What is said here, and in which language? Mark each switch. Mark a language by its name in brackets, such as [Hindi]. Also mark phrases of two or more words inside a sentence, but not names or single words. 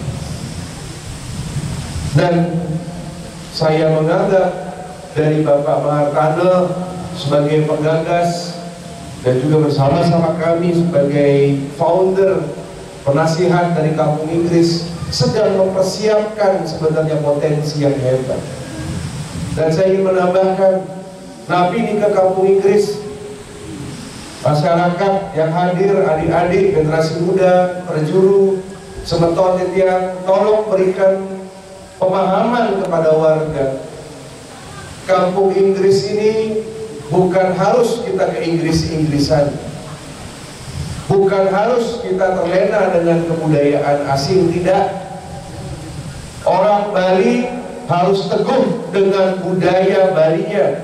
[Indonesian] Dan saya menganggap dari Bapak Mahartana sebagai penggagas dan juga bersama-sama kami sebagai founder, penasihat dari Kampung Inggris sedang mempersiapkan sebenarnya potensi yang hebat. Dan saya ingin menambahkan, napi ini ke Kampung Inggris, masyarakat yang hadir, adik-adik, generasi muda, [Balinese] perjuru, semeton titian, [Indonesian] tolong berikan pemahaman kepada warga. Kampung Inggris ini bukan harus kita ke Inggris-Inggrisan, bukan harus kita terlena dengan kebudayaan asing, tidak. Orang Bali harus teguh dengan budaya Balinya.